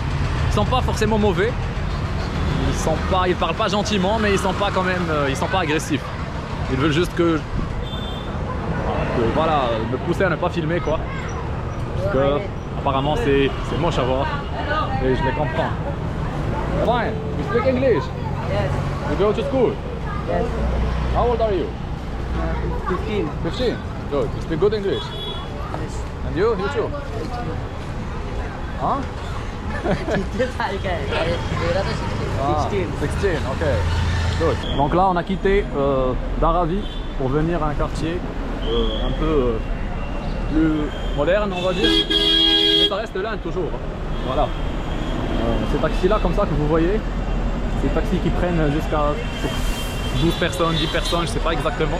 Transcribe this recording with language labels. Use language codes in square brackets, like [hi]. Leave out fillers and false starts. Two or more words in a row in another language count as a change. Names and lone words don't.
[fr] Ils sont pas forcément mauvais, ils parlent pas gentiment, mais ils sont pas quand même, ils sont pas agressifs. Ils veulent juste que voilà, me pousser à ne pas filmer quoi. Parce que apparemment c'est moche à voir et je les comprends. [en] Fine, you speak English? Yes. You go to school? Yes. How old are you? 15. 15? Good. You speak good English? Yes. And you? You too? Huh? [hi] कितने साल का है? मेरा तो [en] 16, ok. Good. [fr] Donc là, on a quitté Dharavi pour venir à un quartier un peu plus moderne, on va dire. Mais ça reste l'Inde toujours. Voilà. Ces taxis-là, comme ça, que vous voyez, c'est des taxis qui prennent jusqu'à 12 personnes, 10 personnes, je sais pas exactement.